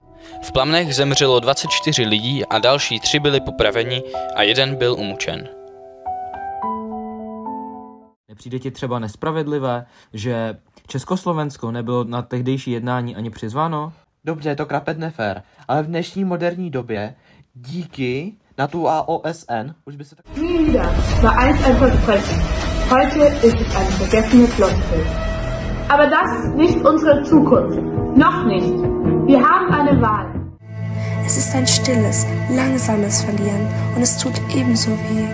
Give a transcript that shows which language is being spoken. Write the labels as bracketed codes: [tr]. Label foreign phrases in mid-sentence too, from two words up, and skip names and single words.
[cs] V Plamnech zemřelo 24 lidí a další 3 byli popraveni a 1 byl umučen. Nepřijde ti třeba nespravedlivé, že Československo nebylo na tehdejší jednání ani přizváno? Dobře, je to krapet nefér, ale v dnešní moderní době díky NATO a OSN už by se tak... [de] Nie wieder war einst ein Versprechen. Heute ist es eine vergessene Floskel. Aber das ist nicht unsere Zukunft. Noch nicht. Wir haben eine Wahl. Es ist ein stilles, langsames Verlieren und es tut ebenso weh.